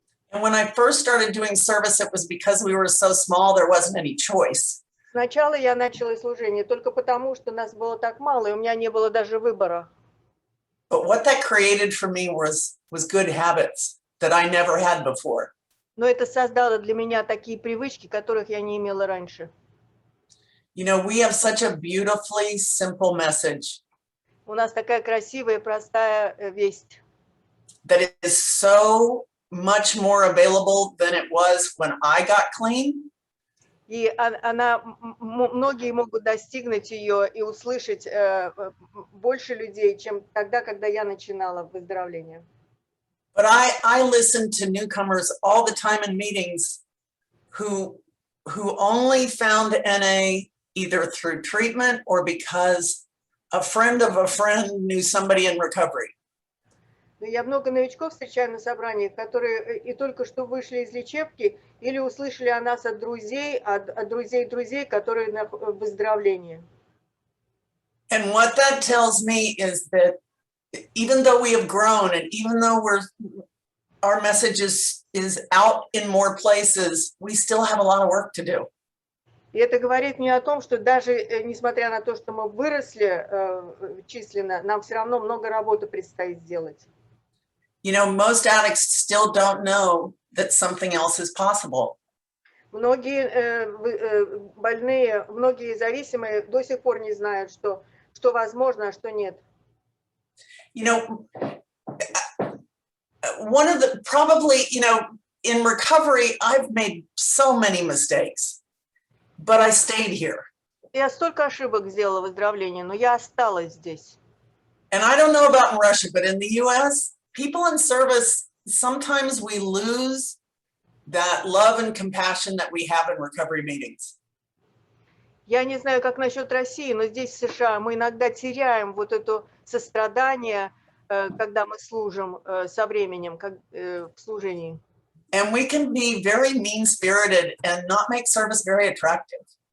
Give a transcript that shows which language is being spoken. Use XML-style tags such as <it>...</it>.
<en>And when I first started doing service, it was because we were so small, there wasn't any choice.</en> <ru>Сначала я начала служение только потому, что нас было так мало, и у меня не было даже выбора.</ru> <en>But what that created for me was good habits that I never had before.</en> <ru>Но это создало для меня такие привычки, которых я не имела раньше.</ru> <en>You know, we have such a beautifully simple message</en> <ru>У нас такая красивая и простая весть.</ru> <en>that is so much more available than it was when I got clean.</en> <ru>И многие могут достигнуть ее и услышать больше людей, чем тогда, когда я начинала выздоровление.</ru> <en>But I listen to newcomers all the time in meetings who only found NA either through treatment or because a friend of a friend knew somebody in recovery.</en> <ru>Я много новичков встречаю на собраниях, которые и только что вышли из лечебки или услышали о нас от друзей друзей, которые на выздоровлении.</ru> <en>And what that tells me is that even though we have grown and even though our message is out in more places, we still have a lot of work to do.</en> <ru>И это говорит мне о том, что даже несмотря на то, что мы выросли численно, нам все равно много работы предстоит сделать.</ru> <en>You know, most addicts still don't know that something else is possible.</en> <ru>Многие больные, многие зависимые до сих пор не знают, что возможно, а что нет.</ru> <en>You know, one of the probably, you know, in recovery, I've made so many mistakes, but I stayed here.</en> <ru>Я столько ошибок сделала в выздоровлении, но я осталась здесь.</ru> <en>And I don't know about in Russia, but in the US, people in service, sometimes we lose that love and compassion that we have in recovery meetings.</en> <ru>Я не знаю, как насчет России, но здесь, в США, мы иногда теряем вот это сострадание, когда мы служим со временем, в служении.</ru> <en>And we can be very mean-spirited and not make service very attractive.</en>